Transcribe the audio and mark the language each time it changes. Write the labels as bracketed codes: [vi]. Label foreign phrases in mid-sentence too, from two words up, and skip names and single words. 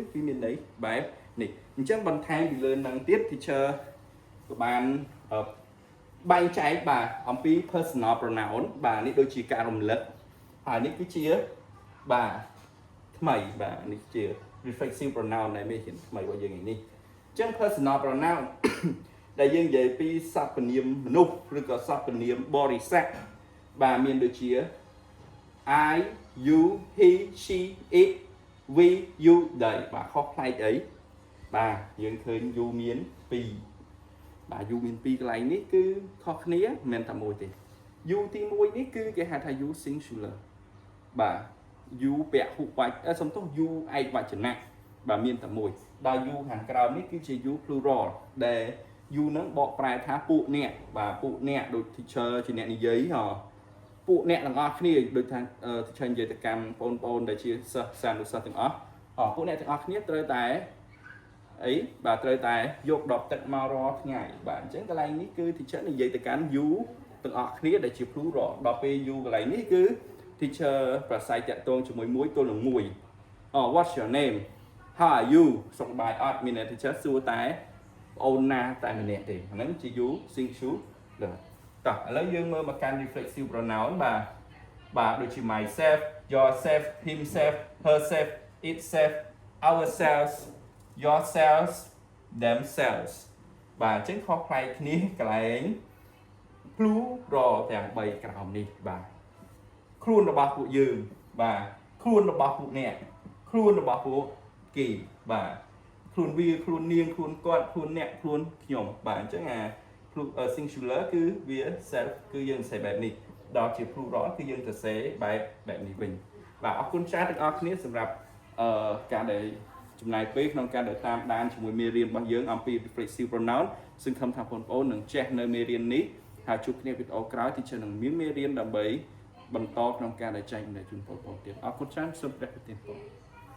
[km] វាមានន័យបែបនេះអញ្ចឹងបន្ថែមពីលើនឹងទៀត teacher ក៏បានបែងចែកបាទអំពី [en] personal pronoun [km] បាទនេះដូចជាការរំលឹកហើយនេះគឺជាបាទថ្មីបាទនេះជា [en] reflexive pronoun [km] ដែលមានថ្មីរបស់យើងនេះអញ្ចឹង [en] personal pronoun [km] ដែលយើងនិយាយពីសព្វនាមមនុស្សឬក៏សព្វនាមបរិស័ទបាទមានដូចជា [en] I you he she it we you they [km] បាទខុសផ្នែកអីបាទយើងឃើញ you មាន2បាទ you មាន2កន្លែងនេះគឺខុសគ្នាមិនមែនតែមួយទេ you ទី1នេះគឺគេហៅថា [en] you singular [km] បាទ you ពហុវចនសំទោស you ឯកវចនៈបាទមានតែមួយដល់ you ខាងក្រោមនេះគឺជា [en] you plural [km] ដែល you នឹងបកប្រែថាពួកអ្នកបាទពួកអ្នកដូច teacher ជាអ្នកនិយាយពួកអ្នកទាំងអស់គ្នា ដូចថា teacher និយាយទៅកាន់បងប្អូនដែលជាសិស្សសានុសិស្សទាំងអស់ពួកអ្នកទាំងអស់គ្នាត្រូវតែអីបាទត្រូវតែយកដប ទឹកមករាល់ថ្ងៃបាទអញ្ចឹងកន្លែងនេះគឺ teacher និយាយទៅកាន់ you ទាំងអស់គ្នាដែលជា plural ដល់ពេល you កន្លែងនេះគឺ teacher ប្រស័យតាក់ទងជាមួយមួយទល់នឹងមួយ [en] what's your name how are you [km] សុខសប្បាយអត់មាន teacher សួរតែប្អូនណាតែម្នាក់ទេអាហ្នឹងជា [en] you singular [km] តោះឥឡូវយើងមើលមកកាន់ [en] reflexive pronoun [km] បាទដូចជា [en] myself yourself himself herself itself ourselves yourselves themselves [km] បាទអញ្ចឹងខុសប្លែកគ្នាកន្លែង plural ទាំង3ក្រោមនេះបាទខ្លួនរបស់ពួកយើងបាទខ្លួនរបស់ពួកអ្នកខ្លួនរបស់ពួកគេបាទខ្លួនវាខ្លួននាង ខ្លួនគាត់ខ្លួនអ្នកខ្លួនខ្ញុំបាទអញ្ចឹងsingular គឺវា self គឺយើងសរសេរបែបនេះដល់ជា plural គឺយើងសរសេរបែបនេះវិញបាទអរគុណច្រើនទាំងអស់គ្នាសម្រាប់ការដែលចំណាយពេលក្នុងការដែលតាមដានជាមួយមេរៀនរបស់យើងអំពី [en] reflexive pronoun [km] សង្ឃឹមថាបងប្អូននឹងចេះនៅមេរៀននេះហើយជួបគ្នាវីដេអូក្រោយទីជឿនឹងមានមេរៀនដើម្បីបន្តក្នុងការដែលចែករំលែកជូនបងប្អូនទៀតអរគុណច្រើនសូមព្រះប្រទានពរ